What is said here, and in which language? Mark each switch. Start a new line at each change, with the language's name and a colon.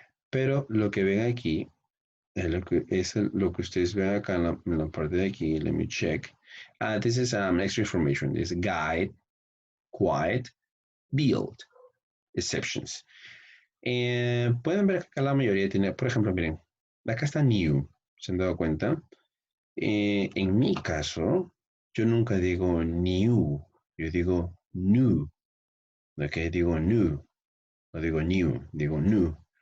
Spanish: Pero lo que ven aquí es lo que ustedes ven acá en la parte de aquí.
English: Let me check. This is extra information. This is guide, quiet, build, exceptions.
Spanish: Pueden ver que acá la mayoría tiene, por ejemplo, miren, acá está new, ¿se han dado cuenta? En mi caso, yo nunca digo new, yo digo new. ¿Ok? Digo new, no digo new, digo new.